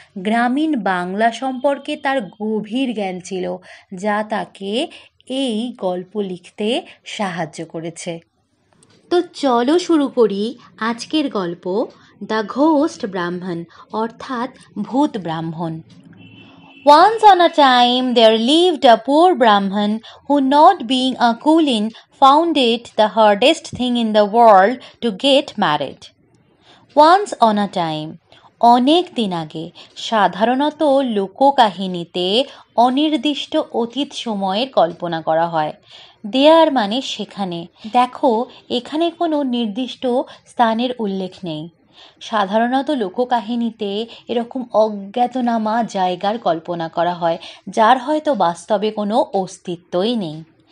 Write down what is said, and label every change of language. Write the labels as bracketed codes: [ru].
[bn] গ্রামীণ বাংলা সম্পর্কে তার গভীর জ্ঞান ছিল, যা তাকে এই গল্প লিখতে সাহায্য করেছে। তো চলো শুরু করি আজকের গল্প, দ্য ঘোস্ট ব্রাহ্মণ অর্থাৎ ভূত ব্রাহ্মণ। [en] Once on a time there lived a poor Brahman who, not being a Kulin, found it the hardest thing in the world to get married. Once on a time, [bn] অনেক দিন আগে। সাধারণত লোককাহিনীতে অনির্দিষ্ট অতীত সময়ের কল্পনা করা হয়। দেয়ার মানে সেখানে। দেখো, এখানে কোনো নির্দিষ্ট স্থানের উল্লেখ নেই। সাধারণত লোককাহিনীতে এরকম অজ্ঞাতনামা জায়গার কল্পনা করা হয়, যার হয়তো বাস্তবে কোনো অস্তিত্বই নেই।